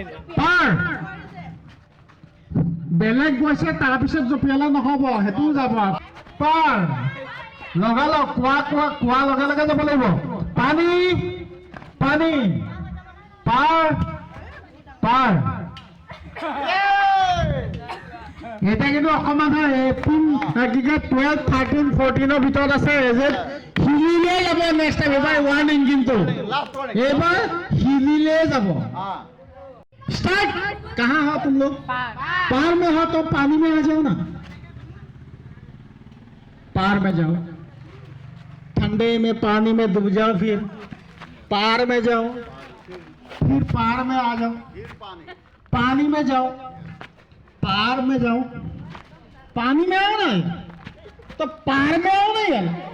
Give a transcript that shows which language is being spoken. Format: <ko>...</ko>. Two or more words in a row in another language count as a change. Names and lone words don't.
<as>পাৰ বেলেগ গৈছে তাৰপিছত জপিয়ালে নহ'ব সেইটোও যাব পাৰ লগালগ কোৱা লগে লগে যাব লাগিব পানী পানী পাৰ পাৰ এটা কিন্তু অকণমান হয় 12, 13, 14 ভিতৰত আছে যে হিলিলে যাব</as> <en>next time</en> <as>এবাৰ ৱাৰ্নিং কিন্তু এবাৰ হিলিলে যাব</as> <hi>स्टार्ट कहाँ हो तुम लोग पार में हो तो पानी में आ जाओ ना, पार में जाओ, ठंडे में पानी में डूब जाओ, फिर पार में जाओ, फिर पार में आ जाओ, पानी में जाओ, पार में जाओ, पानी में आओ ना तो पार में आओ ना यार,</hi>